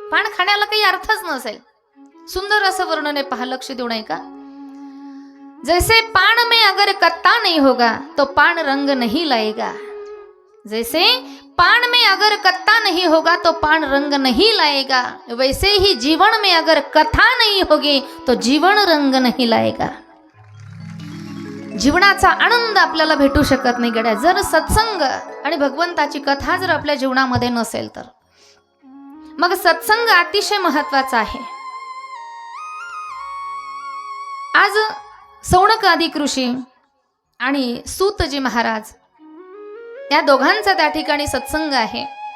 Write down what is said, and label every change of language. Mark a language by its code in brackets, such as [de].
[mr] पान खाण्याला काही अर्थच नसेल. सुंदर असं वर्णन आहे, पहा, लक्ष देऊ नये का. [hi] जैसे पान में अगर कत्ता नहीं होगा तो पान रंग नहीं लाएगा. जैसे पान में अगर कत्ता नहीं होगा तो पान रंग नहीं लाएगा, वैसे ही जीवन में अगर कथा नहीं होगी तो जीवन रंग नहीं लाएगा. [mr] जीवनाचा आनंद आपल्याला भेटू शकत नाही गड्या, जर सत्संग आणि भगवंताची कथा जर आपल्या जीवनामध्ये नसेल तर. मग सत्संग अतिशय महत्वाचा आहे. आज सौनक आदी ऋषी आणि सूतजी महाराज या दोघांचा त्या ठिकाणी सत्संग आहे.